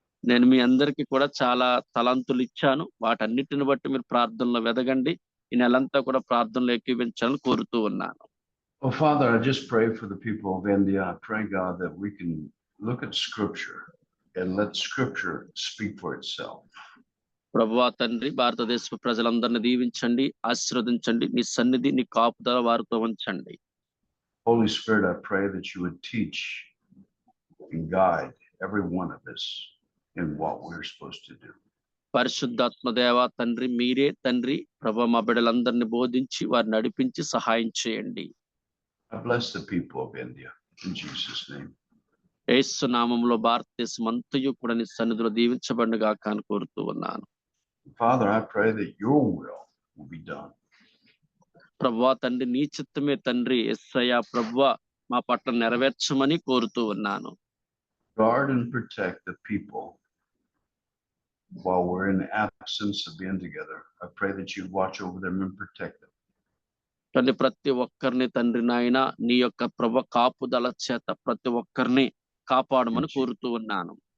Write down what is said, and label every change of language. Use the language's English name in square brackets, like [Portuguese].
[Telugu] నేను మీ అందరికీ కూడా చాలా తలంతులు ఇచ్చాను. వాటన్నిటిని బట్టి మీరు ప్రార్థనలో వెదగండి. ఈ నెలంతా కూడా ప్రార్థనలో ఏకీవించాలని కోరుతూ ఉన్నాను. [English] Oh, Father, I just pray for the people of India. I pray, God, that we can look at Scripture and let Scripture speak for itself. [Telugu] ప్రభువా తండ్రి, భారతదేశ ప్రజలందరినీ దీవించండి, ఆశీర్వదించండి. నీ సన్నిధి, నీ కాపుదల వారితో ఉంచండి. [English] Holy Spirit, I pray that you would teach and guide every one of us in what we're supposed to do. [Telugu] పరిశుద్ధాత్మ దేవ తండ్రి, మీరే తండ్రి ప్రభా, మా బిడ్డలందరినీ బోధించి వారిని నడిపించి సహాయం చేయండి. [English] I bless the people of India in Jesus' name. [Telugu] యేసు నామములో భారతదేశం అంతయు కూడా నీ సన్నిధిలో దీవించబడునుగా అని కోరుతూ ఉన్నాను. [English] Father, I pray that your will be done. [Telugu] ప్రభువా తండ్రి, నీ చిత్తమే తండ్రి యేసయ్యా ప్రభువా మా పట్ల నెరవేర్చమని కోరుతూ ఉన్నాను. [English] Guard and protect the people while we're in the absence of being together. I pray that you watch over them and protect them. [Telugu] తండ్రి, ప్రతి ఒక్కరిని తండ్రి నాయన నీ యొక్క ప్రభు కాపుదల చేత ప్రతి ఒక్కరిని కాపాడమని కోరుతూ ఉన్నాను.